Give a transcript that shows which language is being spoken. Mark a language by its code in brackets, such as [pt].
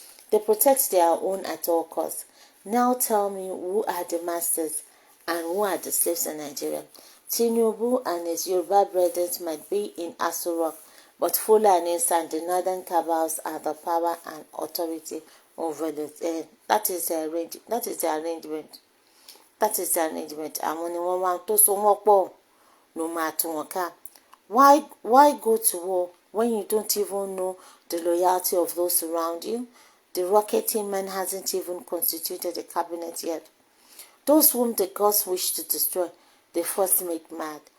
[en] They protect their own at all costs. Now tell me, who are the masters and who are the slaves in Nigeria? Tinubu and his Yoruba brethren might be in Aso Rock, but Fulanis and the northern cabals are the power and authority over the that is the arrangement. [yo] Àwọn ni wọ́n wá tó so wọ́n pọ̀ ló máa tún wọn ká. [en] Why go to war when you don't even know the loyalty of those around you? The rocketing man hasn't even constituted a cabinet yet. Those whom the gods wish to destroy, they first make mad.